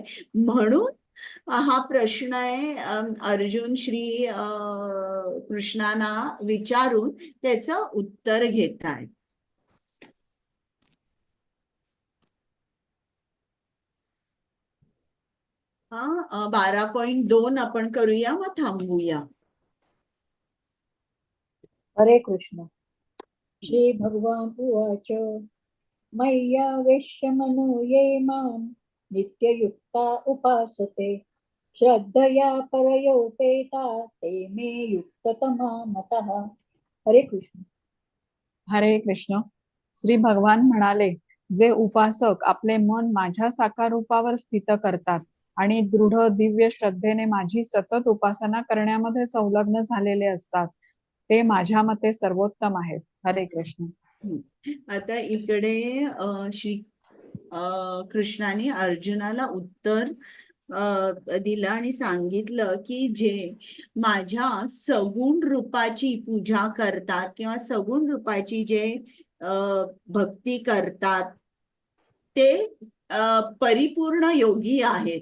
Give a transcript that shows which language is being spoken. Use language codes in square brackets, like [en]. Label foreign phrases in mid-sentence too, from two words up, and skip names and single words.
[mr] म्हणून हा प्रश्न आहे, अर्जुन श्री कृष्णांना विचारून त्याचं उत्तर घेत आहे. हा 12.2 आपण करूया, मग थांबूया. हरे कृष्ण. [sa] श्री भगवान उवाच मय्यावेश्य मनो ये मां नित्ययुक्ता उपासते श्रद्धया परयोपेता ते मे युक्ततमा मतः. [mr] हरे कृष्ण. हरे कृष्ण. श्री भगवान म्हणाले, जे उपासक आपले मन माझ्या साकार रूपावर स्थित करतात आणि दृढ दिव्य श्रद्धेने माझी सतत उपासना करण्यामध्ये संलग्न झालेले असतात, ते माझ्या मते सर्वोत्तम आहेत. हरे कृष्ण. आता इकडे श्री कृष्णाने अर्जुनाला उत्तर दिलं आणि सांगितलं की जे माझ्या सगुण रूपाची पूजा करतात किंवा सगुण रूपाची जे भक्ती करतात ते परिपूर्ण योगी आहेत.